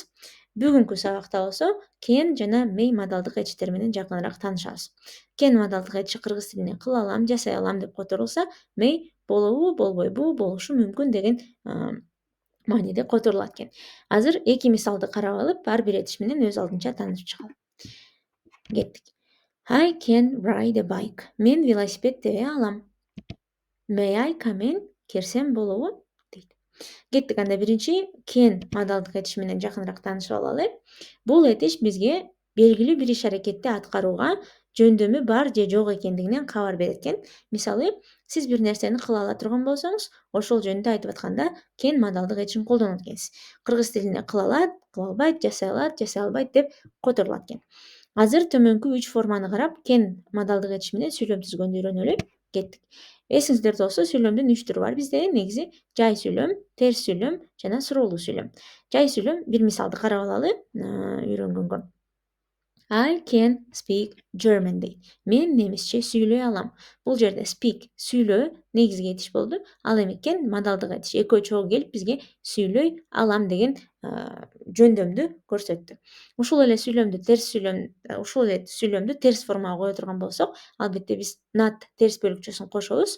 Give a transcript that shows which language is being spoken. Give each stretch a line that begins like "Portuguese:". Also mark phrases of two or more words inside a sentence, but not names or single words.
Kyrgyz: Бүгүнкү сабакта болсо can жана may модалдык этиштер менен жакыныраак таанышабыз. Can модалдык этиши кыргыз тилинде кыла алам, жасай алам деп которулса, may болобу, болбойбу, болушу мүмкүн деген мааниде которулат экен. Азыр эки мисалды карап алып, ар бир этиш менен өз алдынча таанышып чыгалы. Кеттик.
English: I can ride a bike.
Kyrgyz: Мен велосипед тебе алам.
English: May I come in?
Kyrgyz: Кирсем болобу? Дейт. Кеттик, анда биринчи can модалдык этиш менен жакыныраак таанышып алалы. Бул этиш бизге белгилүү бир иш-аракетти аткарууга жөндөмү бар же жок экендигинен кабар берет экен. Мисалы, сиз бир нерсени кыла ала турган болсоңуз, ошол жөнүндө айтып атканда can модалдык этишин колдонот экенсиз. Кыргыз тилинде кыла алат, кыла албайт, жасай алат, жасай албайт деп которулат экен. Азыр төмөнкү 3 форманы карап, can модалдык этиш менен сүйлөм түзгөндү үйрөнөлү. Кеттик. Эсиңиздерде болсо, сүйлөмдүн 3 түрү бар бизде. Негизи жай сүйлөм, терс сүйлөм жана суроолуу сүйлөм. Жай сүйлөм бир мисалды карап алалы үйрөнгөнгө.
English: I can speak German дейт.
Kyrgyz: Мен немисче сүйлөй алам. Бул жерде speak сүйлөө негизги этиш болду. Ал эми can модалдык этиш экөө чогуу келип бизге сүйлөй алам деген жөндөмдү көрсөттү. Ушул эле сүйлөмдү терс формага кое турган болсок, албетте биз not терс бөлүкчөсүн кошобуз.